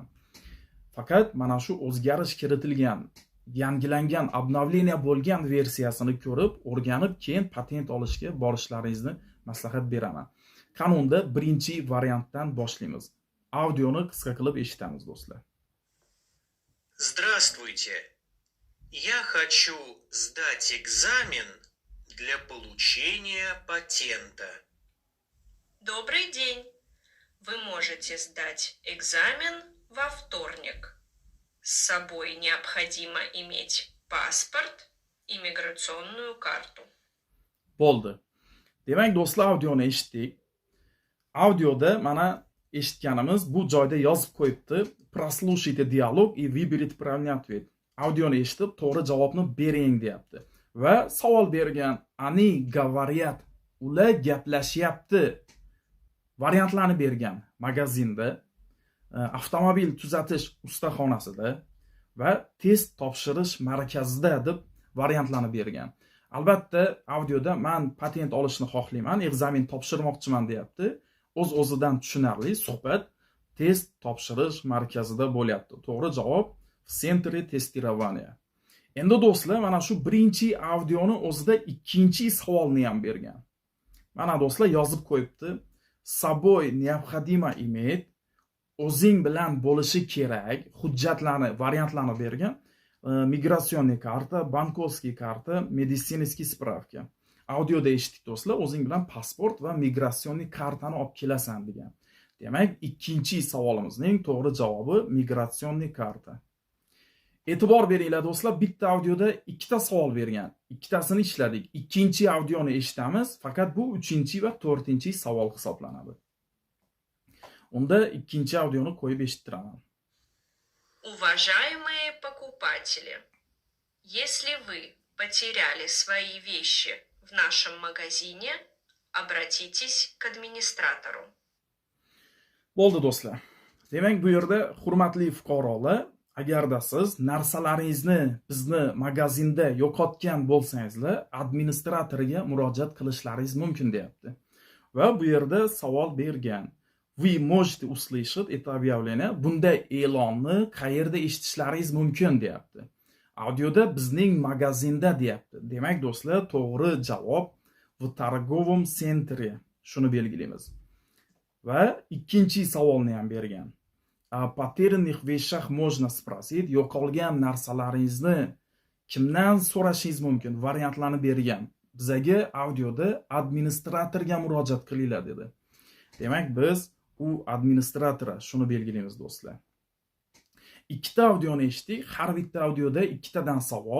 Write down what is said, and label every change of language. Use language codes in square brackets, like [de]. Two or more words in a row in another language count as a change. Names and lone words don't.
[uz] Faqat mana shu o'zgarish kiritilgan, yangilangan, obnovleniya bo'lgan versiyasini ko'rib, o'rganib, keyin patent olishga borishlaringizni maslahat beraman. Qanunda birinchi variantdan boshlaymiz. Audioni qisqa qilib eshitamiz do'stlar. [ru] Здравствуйте. Я хочу сдать экзамен для получения патента. Добрый день. Вы можете сдать экзамен во вторник. С собой необходимо иметь паспорт и миграционную карту. [uz] Bo'ldi. Demak, do'stlar, audioni eshitdik. Audioda mana eshitganimiz bu joyda yozib qo'yibdi. [ru] Прослушайте диалог и выберите правильный ответ. [uz] Audioni eshitib, to'g'ri javobni bering deyapti. Va savol bergan, [ru] они говорят, [uz] ular gaplashyapti. Variantlarni bergan magazinda, avtomobil tuzatish ustaxonasida va test topshirish markazida deb variantlarni bergan. Albatta, audioda men patent olishni xohlayman, ekzamen topshirmoqchiman deyapti. O'z-o'zidan tushunarli suhbat test topshirish markazida bo'lyapti. To'g'ri javob [ru] в центре тестирования. [uz] Endi do'stlar, mana shu birinchi audioni o'zida ikkinchi savolni ham bergan. Mana do'stlar yozib qo'yibdi. С собой необходимо иметь, o'zing bilan bo'lishi kerak hujjatlarni, variantlarni bergan. [ru] Миграционный карта, банковский карта, медицинский справка. [uz] Audioda eshitdik do'stlar, o'zing bilan pasport va migratsionniy kartani olib kelasan degan. Demak, ikkinchi savolimizning to'g'ri javobi [ru] миграционный карта. [uz] E'tibor beringlar do'stlar, bitta audioda ikkita savol bergan. Ikkitasini ishladik. Ikkinchi audioni eshitamiz, faqat bu 3-chi va 4-chi savol hisoblanadi. Unda ikkinchi audioni qo'yib eshittiraman. [ru] Уважаемые покупатели, если вы потеряли свои вещи в нашем магазине, обратитесь к администратору. [uz] Bo'ldi do'stlar. Demak, bu yerda hurmatli fuqarolar, agarda siz narsalaringizni bizni magazinda yo'qotgan bo'lsangizlar, administratoriga murojaat qilishlaringiz mumkin deyapti. Va bu yerda savol bergan. [ru] Вы можете услышать это объявление. [uz] Bunday e'lonni qayerda eshitishlaringiz mumkin deyapti. Audioda bizning magazinda deyapti. Demak do'stlar, to'g'ri javob [ru] в торговом центре. [uz] Shuni belgilaymiz. Va ikkinchi savolni ham bergan. [ru] О потерянных вещах можно спросить. [uz] Yo'qolgan narsalaringizni kimdan so'rashingiz mumkin? Variantlarni bergan. Bizga audioda administratorga murojaat qilinglar dedi. Demak, biz u administratora shuni belgilaymiz do'stlar. Ikkita audioni eshitdik. Har bitta audioda ikkitadan savol.